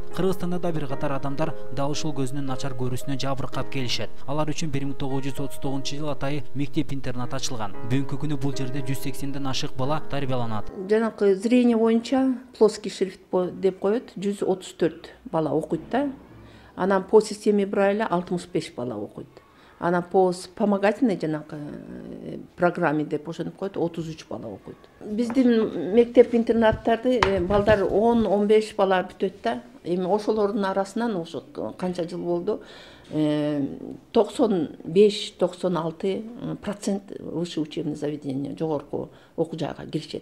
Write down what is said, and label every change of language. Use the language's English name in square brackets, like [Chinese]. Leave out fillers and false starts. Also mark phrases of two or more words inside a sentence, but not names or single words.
[Kyrgyz] Кыргызстанда да бир катар адамдар дал ушул көзүнүн начар көрүүсүнө жабыркап келишет. Алар үчүн 1939-жылы атайы мектеп-интернат ачылган. Бүгүнкү күнү бул жерде 180ден ашык бала тарбияланат. Жанакы зрение боюнча [Russian] плоский шрифт [Kyrgyz] деп коет, 134 бала окуйт да. Анан [Russian] по системе Брайля [Kyrgyz] 65 бала окуйт. [Russian] Она по вспомогательной программе [Kyrgyz] деп ошентип коет, 33 бала окуйт. Биздин мектеп-интернаттарды балдар 10-15 бала бүтөт да. Эми ошолордун арасынан ошо канча жыл болду, 95-96% [Russian] высшее учебное заведение, [Kyrgyz] жогорку окуу жайга киришет.